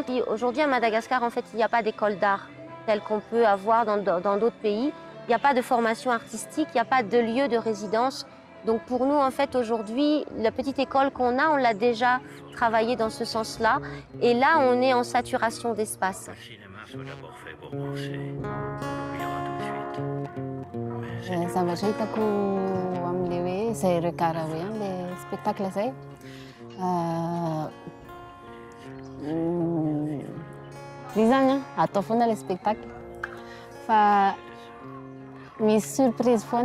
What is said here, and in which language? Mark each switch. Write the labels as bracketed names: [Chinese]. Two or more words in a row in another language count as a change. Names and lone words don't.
[French] Aujourd'hui à Madagascar, en fait, il n'y a pas d'école d'art telle qu'on peut avoir dans d'autres pays. Il n'y a pas de formation artistique, il n'y a pas de lieu de résidence. Donc pour nous, en fait, aujourd'hui, la petite école qu'on a, on l'a déjà travaillé dans ce sens-là. Et là, on est en saturation d'espace. [Malagasy] Zavatra hitako amin'ilay hoe izay regard hoe amin'ilay spectacle izay. Izy zany atao foana ilay spectacle fa misy surprise foana.